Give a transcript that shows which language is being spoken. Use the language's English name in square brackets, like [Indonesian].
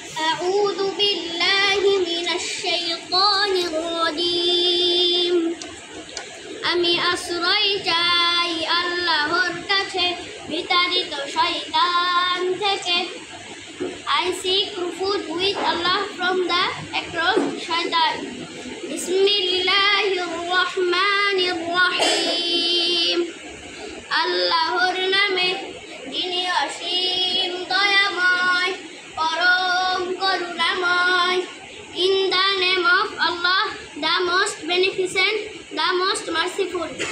[Arabic] আউযু বিল্লাহি মিনাশ শাইতানির রাজীম। [Bangla] আমি আশ্রয় চাই আল্লাহর কাছে বিতাড়িত শয়তান থেকে। [English] I seek refuge with Allah from the accursed shaitan. [Arabic] বিসমিল্লাহির রহমানির রহিম। [Bangla] আল্লাহর নামে, যিনি অসীম দয়াময়, পরম করুণাময়। [English] In the name of Allah, the most beneficent, the most merciful.